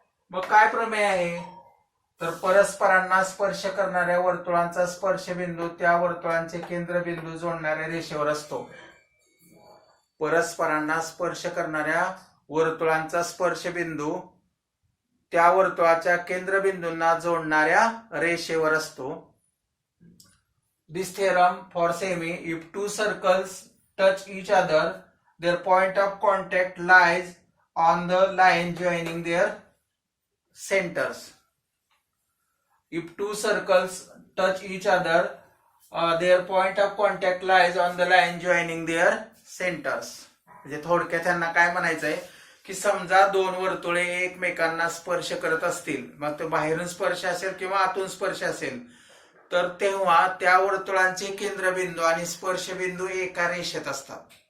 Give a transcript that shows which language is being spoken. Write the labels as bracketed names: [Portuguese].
[Marathi] मग काय प्रमेय आहे? तर परस्परांना स्पर्श करणाऱ्या वर्तुळांचा स्पर्शबिंदू त्या वर्तुळांचे केंद्रबिंदू जोडणाऱ्या रेषेवर असतो. परस्परांना स्पर्श करणाऱ्या वर्तुळांचा स्पर्शबिंदू त्या वर्तुळाच्या केंद्रबिंदूंना जोडणाऱ्या रेषेवर असतो. [English] This theorem for semi, if two circles touch each other, their point of contact lies on the line joining their centers. If two circles touch each other, their point of contact lies on the line joining their centers. [Marathi] म्हणजे थोडक्यात त्यांना काय म्हणायचंय की समजा दोन वर्तुळे एकमेकांना स्पर्श करत असतील, मग तो बाहेरून स्पर्श असेल किंवा आतून स्पर्श असेल, तर तेव्हा त्या वर्तुळांचे केंद्रबिंदू आणि स्पर्शबिंदू एका रेषेत असतात.